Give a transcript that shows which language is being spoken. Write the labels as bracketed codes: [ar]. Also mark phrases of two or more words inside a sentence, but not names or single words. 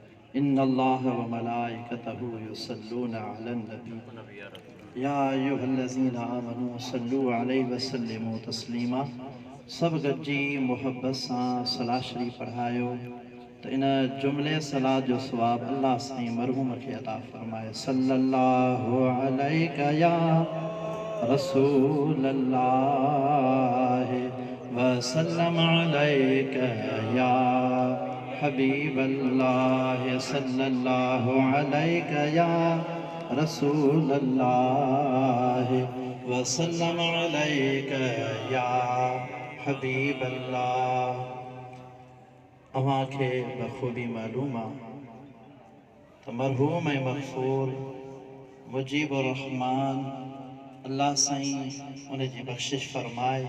[ar] إن الله وملائكته يصلون على النبी يا أيها الذين آمنوا صلوا عليه وسلموا تسليما. [sd] सब गॾिजी मुहब्बत सां सलाह शरीफ़ पढ़ायो त इन जुमिले सलाह जो सवाब अल्लाह साईं मरहूम खे अता फ़रमाए। [ar] صلى الله عليك يا رسول الله وسلم عليك يا حبيب الله صلى الله عليك يا رسول الله وسلم عليك يا حبيب الله. [sd] अवां खे बख़ूबी मालूम आहे त मरहूम ऐं मग़फ़ूर मुजीबुर रहमान अल्लाह साईं उन जी बख़्शिश फ़रमाए।